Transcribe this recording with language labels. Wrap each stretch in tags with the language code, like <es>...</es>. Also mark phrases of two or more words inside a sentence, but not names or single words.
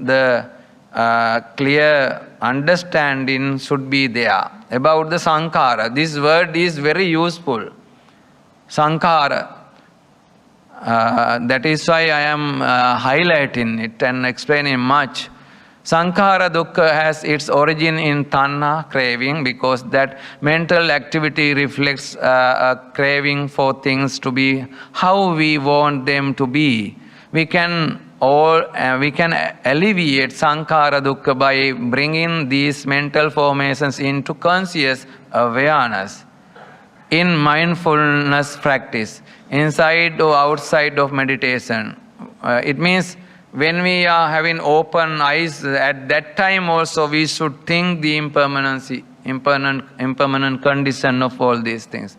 <en>The clear understanding should be there about the sankhara. This word is very useful. Sankhara. That is why I am highlighting it and explaining much.</en> <pi>Sankhara dukkha</pi> <en>has its origin in tanha, craving, because that mental activity reflects a craving for things to be how we want them to be. We can alleviate</en> <pi>sankhara dukkha</pi> <en>by bringing these mental formations into conscious awareness in mindfulness practice, inside or outside of meditation. It means when we are having open eyes, at that time also we should think the impermanent condition of all these things.</en>